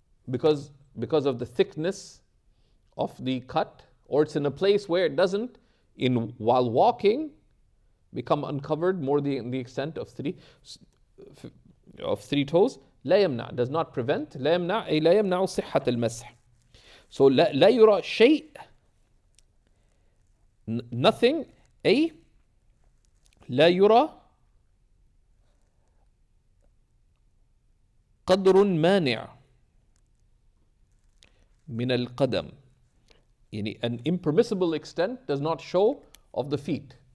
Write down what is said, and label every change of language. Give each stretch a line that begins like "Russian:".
English: because of the thickness of the cut, or it's in a place where it doesn't, while walking, become uncovered more than the extent of 3 toes.
Arabic: لا يمنع,
English: does not prevent.
Arabic: لا يمنع أي لا يمنع صحة المسح. So لا يرى شيء, nothing, أي لا يرى قدر مانع من القدم.
English: Yani an impermissible extent does not show of the feet.